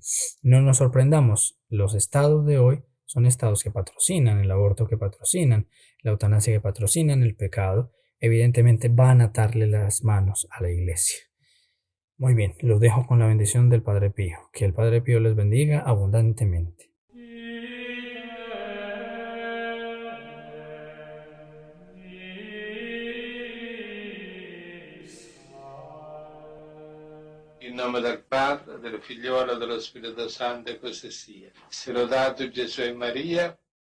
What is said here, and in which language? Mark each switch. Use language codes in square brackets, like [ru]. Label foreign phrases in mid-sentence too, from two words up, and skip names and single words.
[es] No nos sorprendamos, los estados de hoy son estados que patrocinan el aborto, que patrocinan la eutanasia, que patrocinan el pecado. Evidentemente van a atarle las manos a la iglesia. Muy bien, los dejo con la bendición del Padre Pío. Que el Padre Pío les bendiga abundantemente. [it] In nome del Padre, del Figliolo e dello Spirito Santo, e così sia. Sia lodato Gesù e Maria.